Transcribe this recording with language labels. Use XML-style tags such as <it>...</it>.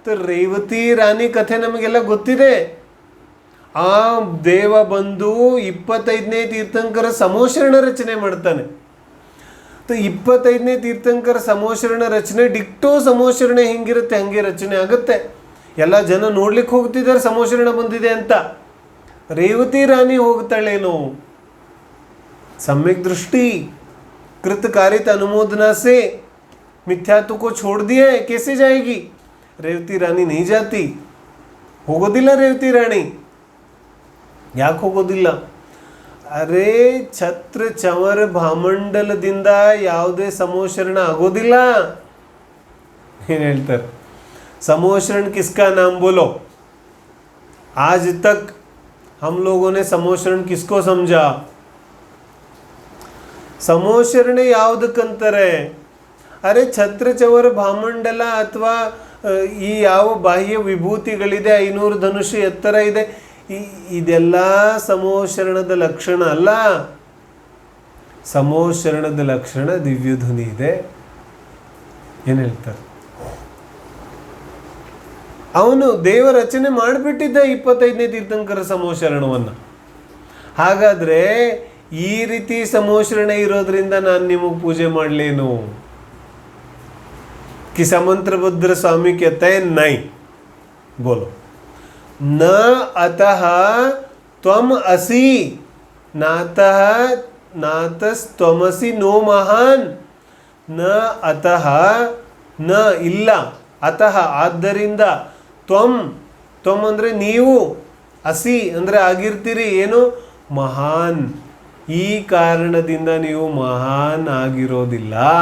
<kn>ರೇವತಿ ರಾಣಿ ಕಥೆ ನಮಗೆಲ್ಲ ಗೊತ್ತಿದೆ. ಆ ದೇವ ಬಂದು 25ನೇ ತೀರ್ಥಂಕರ ಸಮೋಷರಣ ರಚನೆ ಮಾಡ್ತಾನೆ. 25ನೇ ತೀರ್ಥಂಕರ ಸಮೋಷರಣ ರಚನೆ ಡಿಕ್ಟೋ ಸಮೋಷರಣ ಹೆಂಗಿರುತ್ತೆ ಹಂಗೆ ರಚನೆ ಆಗುತ್ತೆ. ಎಲ್ಲ ಜನ ನೋಡ್ಲಿಕ್ಕೆ ಹೋಗ್ತಿದ್ದಾರೆ ಸಮೋಷರಣ ಬಂದಿದೆ ಅಂತ. ರೇವತಿ ರಾಣಿ ಹೋಗ್ತಾಳೇನೋ?</kn> <hi>सम्यक दृष्टि कृतकारित अनुमोदना से मिथ्यात्व को छोड़ दिया है, कैसे जाएगी? रेवती रानी नहीं जाती.</hi> <kn>ಹೋಗೋದಿಲ್ಲ ರೇವತಿ ರಾಣಿ. ಯಾಕೆ ಹೋಗೋದಿಲ್ಲ? ಅರೆ ಛತ್ರ ಚಮರ ಭಾಮಂಡಲದಿಂದ ಯಾವುದೇ ಸಮೋಷರಣ ಆಗೋದಿಲ್ಲ. ಏನು ಹೇಳ್ತಾರೆ?</kn> <hi>समोषण किसका नाम बोलो? आज तक हम लोगों ने समोषण किसको समझा?</hi> <kn>ಸಮೋಷರಣ ಯಾವುದಕ್ಕಂತಾರೆ? ಅರೆ ಛತ್ರ ಚವರ ಭಾಮಂಡಲ ಅಥವಾ ಈ ಯಾವ ಬಾಹ್ಯ ವಿಭೂತಿಗಳಿದೆ, 500 ಧನುಷು ಎತ್ತರ ಇದೆ, ಇದೆಲ್ಲ ಸಮೋಷರಣದ ಲಕ್ಷಣ ಅಲ್ಲ. ಸಮೋಷರಣದ ಲಕ್ಷಣ ದಿವ್ಯಧ್ವನಿ ಇದೆ. ಏನು ಹೇಳ್ತಾರೆ? ಅವನು ದೇವ ರಚನೆ ಮಾಡಿಬಿಟ್ಟಿದ್ದ 25ನೇ ತೀರ್ಥಂಕರ ಸಮೋಷರಣವನ್ನು. ಹಾಗಾದರೆ ಈ ರೀತಿ ಸಮೋಷರಣ ಇರೋದ್ರಿಂದ ನಾನು ನಿಮಗೆ ಪೂಜೆ ಮಾಡಲೇನು?</kn> <hi>कि समंत्रभद्र स्वामी कहते हैं नहीं. बोलो</hi> <sa>न अतः त्वम असि नातः नातस्त्वमसि नो महान. न अतः न</sa> <kn>ಇಲ್ಲ, ಅತಃ ಆದ್ದರಿಂದ, ತ್ವಂ ತ್ವಂ ಅಂದರೆ ನೀವು, ಅಸಿ ಅಂದರೆ ಆಗಿರ್ತೀರಿ, ಏನು ಮಹಾನ್, ಈ ಕಾರಣದಿಂದ ನೀವು ಮಹಾನ್ ಆಗಿರೋದಿಲ್ಲ.</kn>